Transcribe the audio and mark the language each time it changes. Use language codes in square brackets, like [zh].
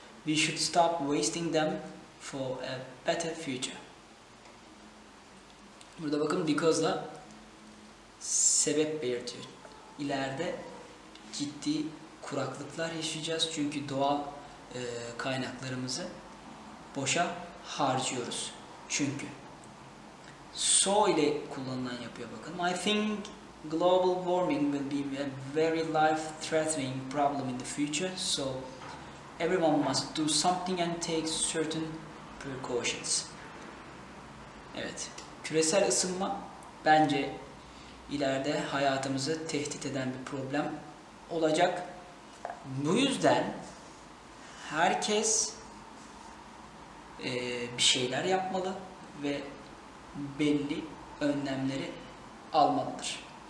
[en] We should stop wasting them for a better future. [tr] Burada bakın because'la sebep belirtiyor. İleride ciddi kuraklıklar yaşayacağız çünkü doğal kaynaklarımızı boşa harcıyoruz. Çünkü so ile kullanılan yapıya bakın. [en] I think global warming will be a very life-threatening problem in the future, so everyone must do something and take certain precautions. [tr] Evet, küresel ısınma bence ileride hayatımızı tehdit eden bir problem olacak. Bu yüzden herkes bir şeyler yapmalı ve belli önlemleri almalıdır.